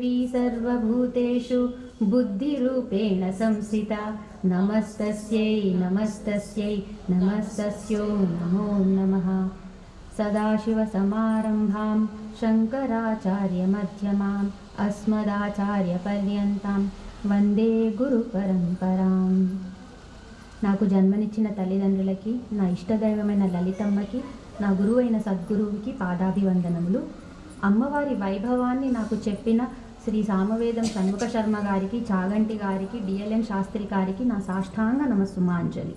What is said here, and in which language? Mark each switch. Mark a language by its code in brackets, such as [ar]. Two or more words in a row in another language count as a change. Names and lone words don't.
[sa] सर्वभूतेषु बुद्धिरूपेण संस्थिता नमस्तस्यै नमस्तस्यै नमस्तस्यो नमो नमः। सदाशिवसमारम्भां शङ्कराचार्यमध्यमाम् अस्मदाचार्यपर्यन्तां వందే గురు పరంపరాం. [te] నాకు జన్మనిచ్చిన తల్లిదండ్రులకి, నా ఇష్టదైవమైన లలితమ్మకి, నా గురువైన సద్గురువుకి పాదాభివందనములు. అమ్మవారి వైభవాన్ని నాకు చెప్పిన శ్రీ సామవేదం షణ్ముఖ శర్మ గారికి, చాగంటి గారికి, డిఎల్ఎన్ శాస్త్రి గారికి నా సాష్టాంగ నమస్సుమాంజలి.